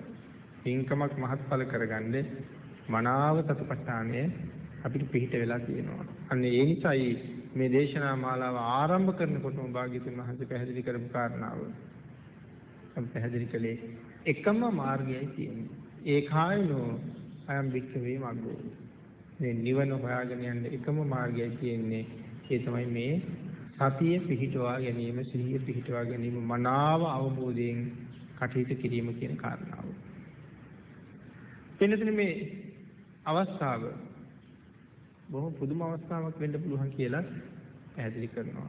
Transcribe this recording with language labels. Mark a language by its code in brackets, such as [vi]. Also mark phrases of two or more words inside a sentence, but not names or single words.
[si] පින්කමක් මහත්ඵල කරගන්න මනාව සතිපට්ඨානය අපිට පිළිහිට වෙලා තියෙනවා. අන්න ඒ නිසායි මේ දේශනා මාලාව ආරම්භ කරනකොටම භාග්‍යතුන් වහන්සේ පැහැදිලි කරපු කාරණාව. අපි පැහැදිලි කළේ එකම මාර්ගයයි තියෙන්නේ. [pi] ඒකායනෝ අයම් වික්ඛවේ මග්ගෝ. [si] මේ නිවන හොයාගෙන යන්න එකම මාර්ගයයි තියෙන්නේ. ඒ තමයි මේ සතිය පිහිටවා ගැනීම, සිහිය පිහිටවා ගැනීම, මනාව අවබෝධයෙන් කටයුතු කිරීම කියන කාරණාව. එන්නතන මේ අවස්ථාව බොහොම පුදුම අවස්ථාවක් වෙන්න පුළුවන් කියලා පැහැදිලි කරනවා.